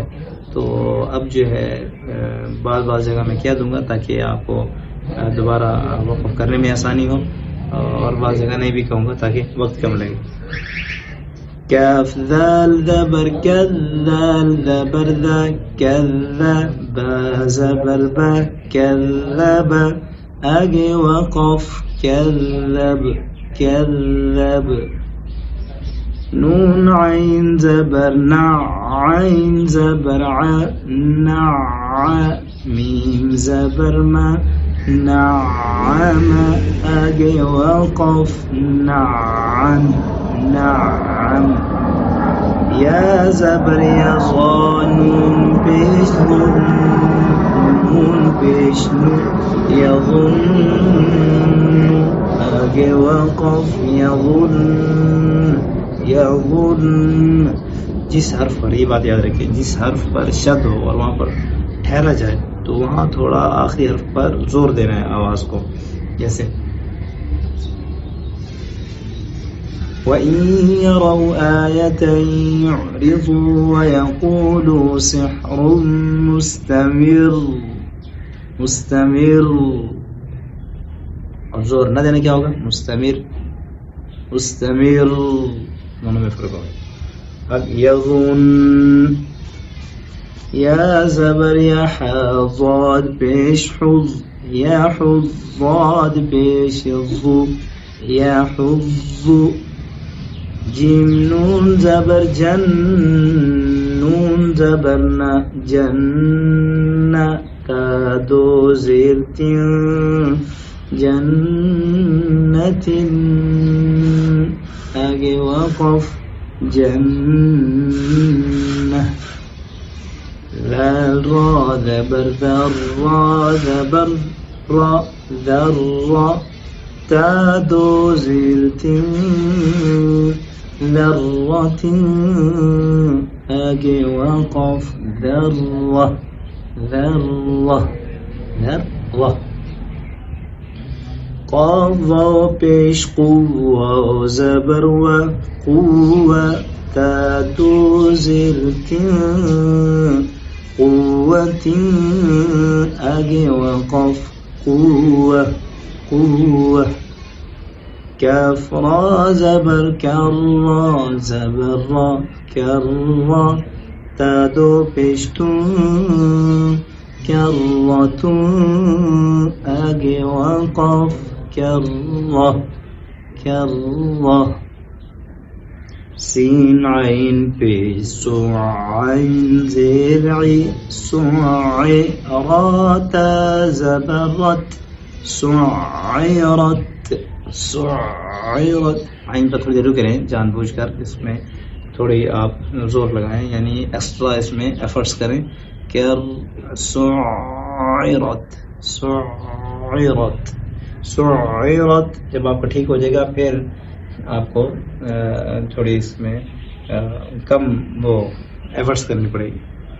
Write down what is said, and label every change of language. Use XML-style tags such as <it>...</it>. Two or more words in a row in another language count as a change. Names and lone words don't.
<ur>تو اب جو ہے بعض جگہ میں کیا دوں گا تاکہ آپ کو دوبارہ وقف کرنے میں آسانی ہو، اور بعض جگہ نہیں بھی کہوں گا تاکہ وقت کم لگے۔ کاف ذال زبر کذ، ذال زبر ذا کذ، با زبر با کذب، آگے وقف کذب کذب، نون عین زبر نع، عین زبر ع نع، میم زبر ما نعم آگے وقف نعم نعم یا زبر یا نون پیش نون پیش نون یظن آگے وقف یظن جس حرف پر، یہ بات یاد رکھیں، جس حرف پر شد ہو اور وہاں پر ٹھہرا جائے تو وہاں تھوڑا آخری حرف پر زور دینا ہے آواز کو، جیسے</ur> <ar>وَإِن يَرَوْا آيَةً يُعْرِضُوا وَيَقُولُوا سِحْرٌ مستمر،</ar> <ur>اور زور نہ دینا کیا ہوگا؟ مستمر دونوں میں فرق ہوگا. اب یظن یا زبر یا حضاد پیش حض یا حضاد پیش ضو یا حض جیم نون زبر جن نون زبر نا جن کا دو زیر تین جنت آگے وقف جنہ لال را زبر ذر را زبر را ذر را تا دو زیر تین ذرة آگے وقف ذرة قاف واو پیش قوة زبر و قوة تا دو زیر تین قوة آگے وقف قوة کاف را زبر کر را زبر را کر را تا دو پیشتون کرتون آگے وقف کرة سین عین پیش سعین زرعی سعی را تا زبرت سعیرت عین پر تھوڑی دیر رکے رہیں جان بوجھ کر، اس میں تھوڑی آپ زور لگائیں، یعنی ایکسٹرا اس میں ایفرٹس کریں. کر سعیرت جب آپ کا ٹھیک ہو جائے گا پھر آپ کو تھوڑی اس میں کم وہ ایفرٹس کرنی پڑے گی.</ur>